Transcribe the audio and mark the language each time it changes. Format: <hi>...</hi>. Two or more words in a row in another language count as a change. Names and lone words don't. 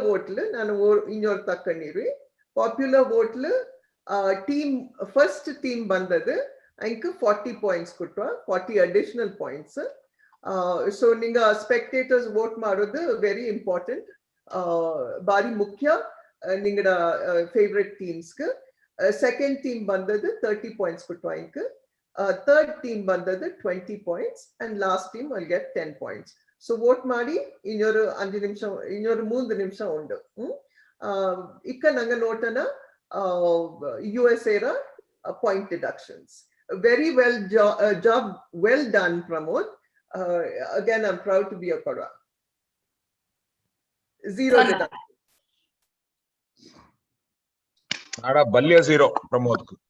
<kfa>ವೋಟ್ ನಾನು ಇನ್ನೊರು ತಕ್ಕೊಂಡಿರಿ</kfa> <en>popular vote team first team</en> <kfa>ಬಂದದ್ದು ಅಂಕ 40 ಪಾಯಿಂಟ್ಸ್ ಕೊಟ್ಟ 40</kfa> <en>additional points</en> <kfa>ಸೊ ನಿಂಗ</kfa> <en>spectators vote</en> <kfa>ಮಾಡೋದು</kfa> <en>very important</en> <kfa>ಬಾರಿ ಮುಖ್ಯ ನಿಂಗಡ</kfa> <en>favourite teams second team</en> <kfa>ಬಂದದ್ದು 30 ಪಾಯಿಂಟ್ಸ್ ಕೊಟ್ಟ ಅಂಕ</kfa> <en>third team</en> <kfa>bandad 20 points</kfa> <en>and last team will get 10 points.</en> <kfa>So vote ಮಾಡಿ ಇನ್ನೊರು 5 ನಿಮಿಷ ಇನ್ನೊರು 3 ನಿಮಿಷ ಉಂಡು ಇಕ್ಕ ನಂಗ ನೋಟನ USA ರ</kfa> <en>point deductions. Very well job well done Pramod. Again I'm proud to be a Kodwa. 0 deduction.</en> <kfa>Nada balya 0 Pramod.</kfa>